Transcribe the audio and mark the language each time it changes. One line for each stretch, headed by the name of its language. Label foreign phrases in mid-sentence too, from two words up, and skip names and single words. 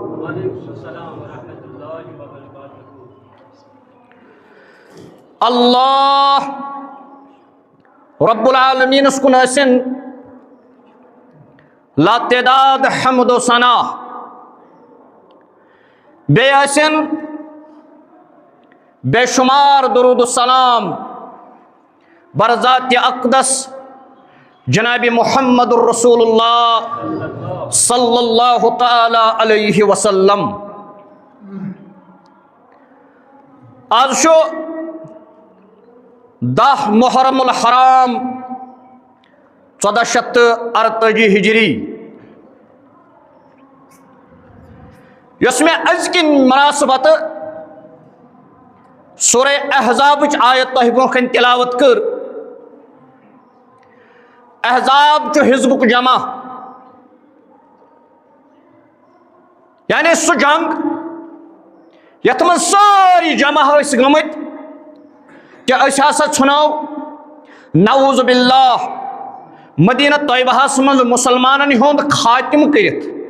Kashmiri: اللہ رب العالمین اس کن ٲسِن لا تعداد حمد و ثنا بیٚیہِ ٲسِن
Urdu: بے شمار درود السلام برذات اقدس جناب محمد الرسول اللہ صلی اللہ تعالی علیہ وسلم۔
Kashmiri: آج شو 10 محرم الحرام 1448 ہجری یس میں ازکن مناسبت سورہ احزاب آیت تہ برونٛہہ کن تلاوت کر۔ احزاب چھ حزبک جمع یعنی سہ جنگ یتھ من ساری جمع ٲسۍ گٔمٕتۍ کہ أسۍ ہسا ژھٕنو
Arabic: نعوذ باللہ
Kashmiri: مدینہ طیبہس منٛز مسلمانن ہُنٛد خاتمہ کٔرِتھ۔